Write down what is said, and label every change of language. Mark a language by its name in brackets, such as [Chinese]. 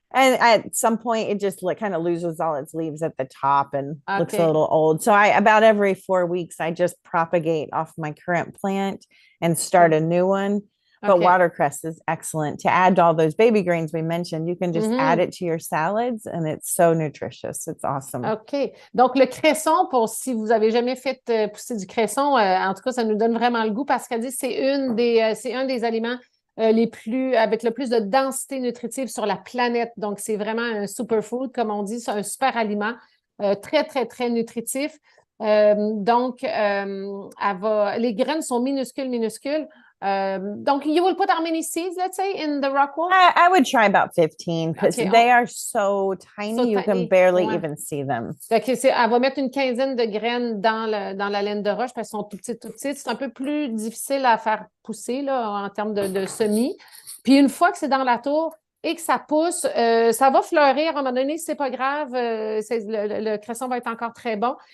[English] And at some point it just kind of loses all its leaves at the top and looks a little old. So about every 4 weeks I just propagate off my current plant and start a new one. But watercress is excellent to add to all those baby greens we mentioned. You can just add it to your salads and it's so nutritious. It's awesome. OK. [French] Donc, le cresson, si vous avez jamais fait pousser du cresson, en tout cas, ça nous donne vraiment le goût parce qu'elle dit que c'est un des aliments avec le plus de densité nutritive sur la planète. Donc, c'est vraiment un superfood, comme on dit, c'est un super aliment, très, très, très nutritif. Donc, les graines sont minuscules. [English] Donc, you will put how many seeds, let's say, in the rock wool? I would try about 15 because they are so tiny, you can barely even see them. [French] Okay, elle va mettre une quinzaine de graines dans la laine de roche parce qu'elles sont tout petites. C'est un peu plus difficile à faire pousser là, en termes de semis. Puis une fois que c'est dans la tour et que ça pousse, ça va fleurir à un moment donné, c'est pas grave, le cresson va être encore très bon.